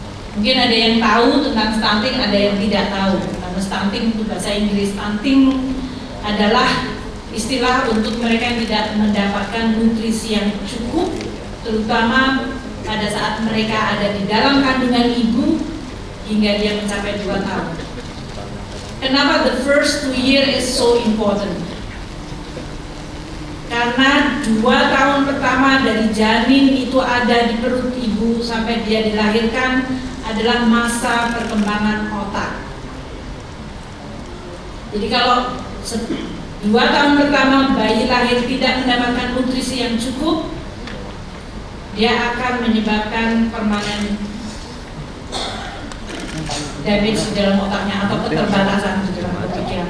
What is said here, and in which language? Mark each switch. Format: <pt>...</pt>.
<id>Mungkin ada yang tahu tentang stunting, ada yang tidak tahu. Karena stunting itu bahasa Inggris. Stunting adalah istilah untuk mereka yang tidak mendapatkan nutrisi yang cukup, terutama pada saat mereka ada di dalam kandungan ibu hingga dia mencapai 2 tahun. Kenapa</id> <en>the first 2 years is so important?</en> <id>Karena 2 tahun pertama dari janin itu ada di perut ibu sampai dia dilahirkan adalah masa perkembangan otak. Jadi kalau 2 tahun pertama bayi lahir tidak mendapatkan nutrisi yang cukup, dia akan menyebabkan permanen damage di dalam otaknya atau keterbatasan di dalam pikiran.</id>